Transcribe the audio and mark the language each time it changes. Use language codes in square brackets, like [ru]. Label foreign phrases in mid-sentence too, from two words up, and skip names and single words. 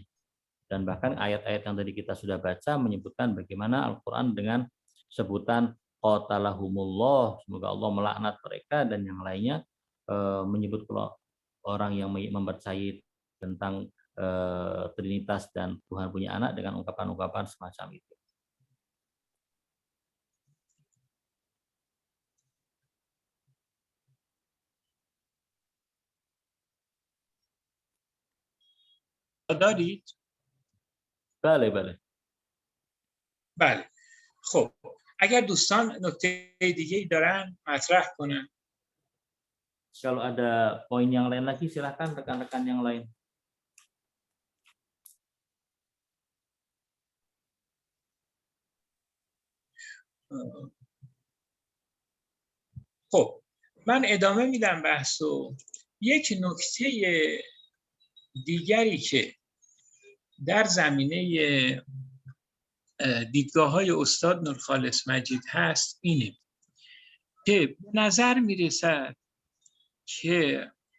[id] Dan bahkan ayat-ayat yang tadi kita sudah baca menyebutkan bagaimana Al-Quran dengan sebutan qatalahumullah, semoga Allah melaknat mereka, dan yang lainnya menyebut kalau orang yang mempercayai tentang Trinitas dan Tuhan punya anak dengan ungkapan-ungkapan semacam itu. [fa] دارید؟ بله بله. بله. خب اگر دوستان نکته دیگه دارن مطرح کنن. [id] Kalau ada poin yang lain lagi silakan rekan-rekan yang lain. [fa] خب من ادامه میدم بحثو. یک نکته دیگری که در زمینه دیدگاه‌های استاد نورخالص مجید هست اینه که به نظر میرسد که